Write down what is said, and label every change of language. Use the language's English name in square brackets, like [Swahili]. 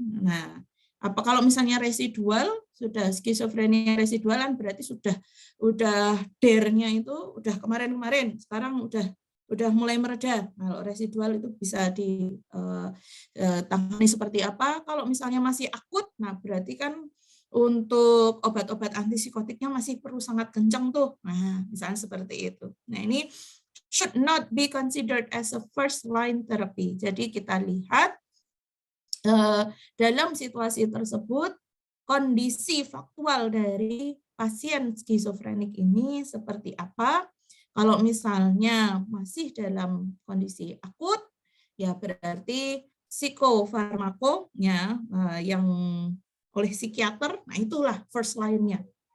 [Indonesian] Nah, apa kalau misalnya residual, sudah skizofrenia residualan berarti udah DER-nya itu udah kemarin-kemarin, sekarang udah mulai mereda. Kalau residual itu bisa ditangani seperti apa. Kalau misalnya masih akut, nah berarti kan untuk obat-obat antipsikotiknya masih perlu sangat kencang tuh. Nah, misalnya seperti itu. Nah, ini [English] should not be considered as a first line therapy. [Indonesian] Jadi kita lihat dalam situasi tersebut kondisi faktual dari pasien skizofrenik ini seperti apa. Kalau misalnya masih dalam kondisi akut, ya berarti psikofarmakonya yang oleh psikiater, nah itulah first line-nya.